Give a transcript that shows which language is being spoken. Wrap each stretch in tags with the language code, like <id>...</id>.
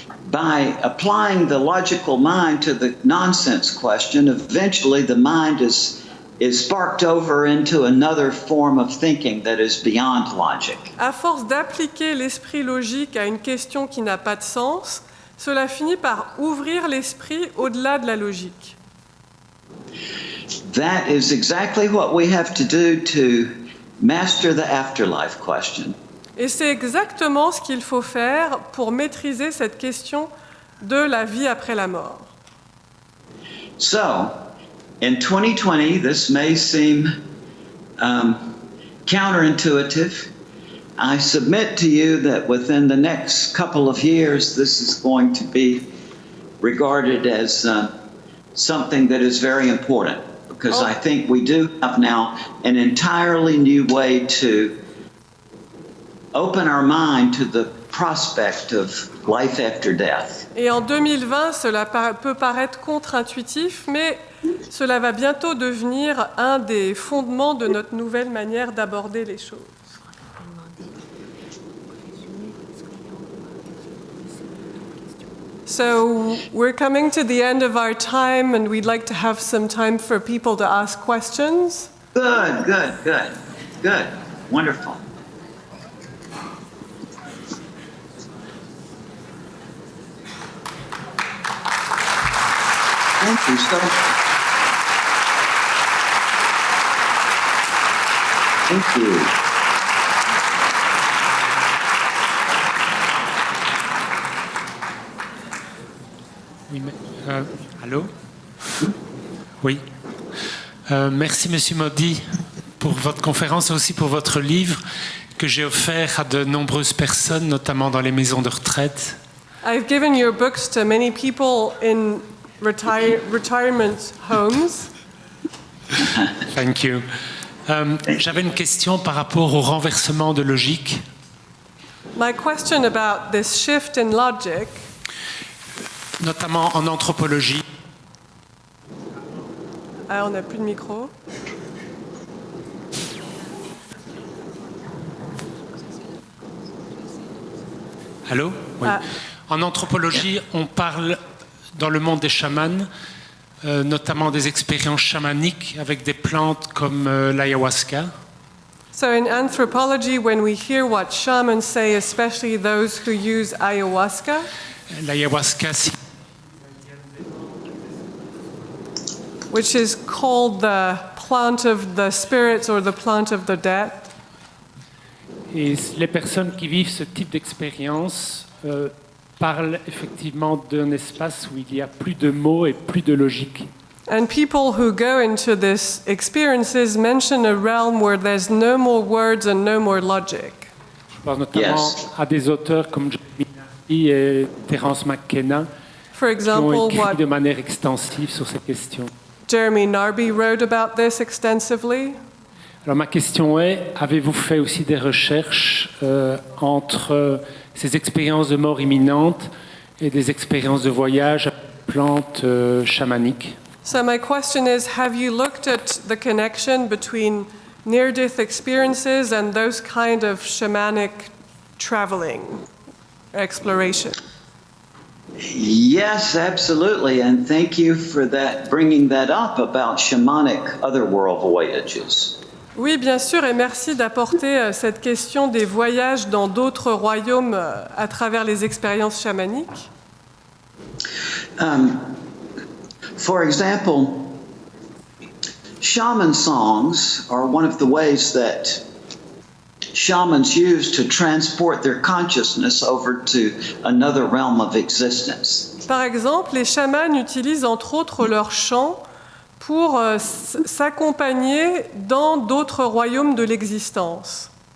<en>By applying the logical mind to the nonsense question, eventually the mind is sparked over into another form of thinking that is beyond logic.</en> <fr>À force d'appliquer l'esprit logique à une question qui n'a pas de sens, cela finit par ouvrir l'esprit au-delà de la logique.</fr> <en>That is exactly what we have to do to master the afterlife question.</en> <fr>Et c'est exactement ce qu'il faut faire pour maîtriser cette question de la vie après la mort.</fr> <en>So, in 2020, this may seem counterintuitive. I submit to you that within the next couple of years, this is going to be regarded as something that is very important, because I think we do have now an entirely new way to open our mind to the prospect of life after death.</en> <fr>Et en 2020, cela peut paraître contre-intuitif, mais cela va bientôt devenir un des fondements de notre nouvelle manière d'aborder les choses.</fr> <en>So we're coming to the end of our time, and we'd like to have some time for people to ask questions. Good. Wonderful. Thank you so much. Thank you.</en> <fr>Oui, allô? Oui. Merci, Monsieur Moody, pour votre conférence et aussi pour votre livre que j'ai offert à de nombreuses personnes, notamment dans les maisons de retraite.</fr> <en>I've given your books to many people in retirement homes. Thank you.</en> <fr>J'avais une question par rapport au renversement de logique.</fr> <en>My question about this shift in logic,</en> <fr>notamment en anthropologie. Ah, on n'a plus de micro. Allô? Oui. En anthropologie, on parle dans le monde des chamans, notamment des expériences chamaniques avec des plantes comme l'ayahuasca.</fr> <en>So in anthropology, when we hear what shamans say, especially those who use ayahuasca,</en> <fr>L'ayahuasca,</fr> <en>which is called the plant of the spirits or the plant of the dead,</en> <fr>et les personnes qui vivent ce type d'expérience parlent effectivement d'un espace où il y a plus de mots et plus de logique.</fr> <en>and people who go into these experiences mention a realm where there's no more words and no more logic.</en> <fr>Je pense notamment</fr> <en>Yes.</en> <fr>à des auteurs comme Jeremy Narby et Terence McKenna</fr> <en>For</en> <fr>qui ont</fr> <en>example,</en> <fr>écrit</fr> <en>what</en> <fr>de manière extensive sur ces questions.</fr> <en>Jeremy Narby wrote about this extensively.</en> <fr>Alors ma question est, avez-vous fait aussi des recherches entre ces expériences de mort imminente et des expériences de voyage avec plantes chamaniques?</fr> <en>So my question is, have you looked at the connection between near-death experiences and those kind of shamanic traveling, exploration? Yes, absolutely. And thank you for that, bringing that up about shamanic otherworld voyages.</en> <fr>Oui, bien sûr, et merci d'apporter cette question des voyages dans d'autres royaumes à travers les expériences chamaniques.</fr> <en>For example, shaman songs are one of the ways that shamans use to transport their consciousness over to another realm of existence.</en> <fr>Par exemple, les chamans utilisent entre autres leurs chants pour s'accompagner dans d'autres royaumes de l'existence.</fr>